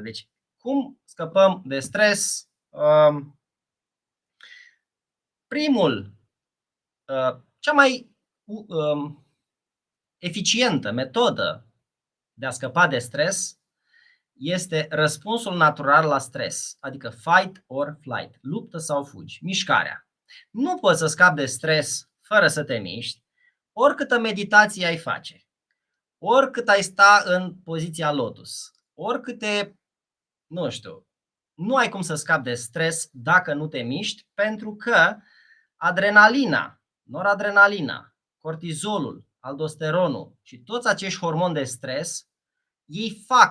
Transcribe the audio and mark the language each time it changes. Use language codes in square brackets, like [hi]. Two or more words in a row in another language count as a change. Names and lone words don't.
[ro] Deci, cum scăpăm de stres? Cea mai eficientă metodă de a scăpa de stres este răspunsul natural la stres, adică [en] fight or flight, [ro] luptă sau fugi, mișcarea. Nu poți să scapi de stres fără să te miști, oricâtă meditație ai face, oricât ai sta în poziția lotus, oricâte, nu știu, nu ai cum să scapi de stres dacă nu te miști, pentru că adrenalina, noradrenalina, cortizolul, aldosteronul și toți acești hormoni de stres, ei